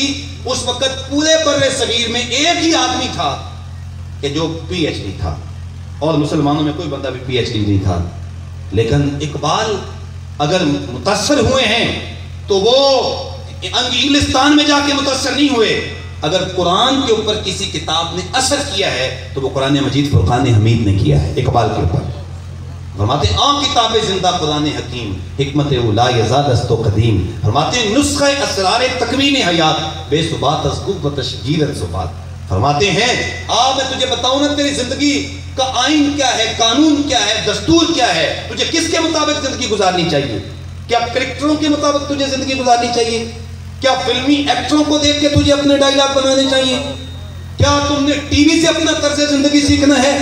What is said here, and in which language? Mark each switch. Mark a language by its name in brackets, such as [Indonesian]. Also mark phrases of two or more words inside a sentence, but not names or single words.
[Urdu] اس وقت پورے برے صغیر میں ایک ہی آدمی تھا کہ جو پی ایچ ڈی تھا، اور مسلمانوں میں کوئی بندہ بھی پی ایچ ڈی نہیں تھا، لیکن اقبال اگر متاثر ہوئے ہیں تو وہ انگلستان میں جا کے متاثر نہیں ہوئے، اگر قرآن کے اوپر کسی کتاب نے اثر کیا ہے تو وہ قرآن مجید فرقان حمید نے کیا ہے اقبال کے اوپر۔ فرماتے ہیں [Persian] آن کتاب زندہ قرآن حکیم، حکمت اولا یزاد است و قدیم، [Urdu] فرماتے ہیں [Persian] نسخہ اسرار تکوین حیات، بے ثبات از قوت تشجیر ثبات۔ [Urdu] فرماتے ہیں میں تجھے بتاؤں نا تیری زندگی کا آئین کیا ہے، قانون کیا ہے، دستور کیا ہے، تجھے کس کے مطابق زندگی گزارنی چاہیے؟ کیا کرکٹروں کے مطابق تجھے زندگی گزارنی چاہیے؟ کیا فلمی ایکٹروں کو دیکھ کے تجھے اپنے ڈائیلاگ بنانے چاہیے؟ کیا تم نے ٹی وی سے اپنا طرز زندگی سیکھنا ہے؟